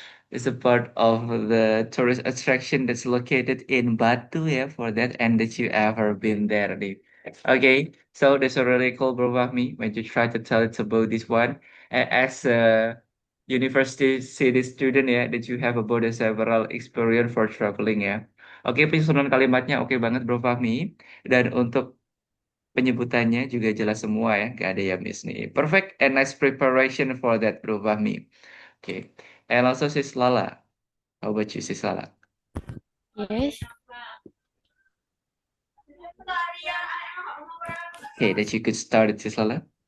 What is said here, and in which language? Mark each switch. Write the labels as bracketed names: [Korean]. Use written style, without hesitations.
[English] It's a part of the tourist attraction that's located in Batu, yeah, for that, and that you ever been there, nih. Okay, so that's already cool, Bro Fahmi, when you try to tell us about this one. As a university city student, ya, that you have about the several experience for traveling, ya. [Indonesian] Oke, penyusunan kalimatnya oke banget, Bro Fahmi. Dan untuk penyebutannya juga jelas semua ya, gak ada yang miss nih. [English] Perfect and nice preparation for that, Bro Fahmi. Okay. And also Sis Lala. How about you, Sis Lala? Yes. Okay, that you could start it, Sis Lala.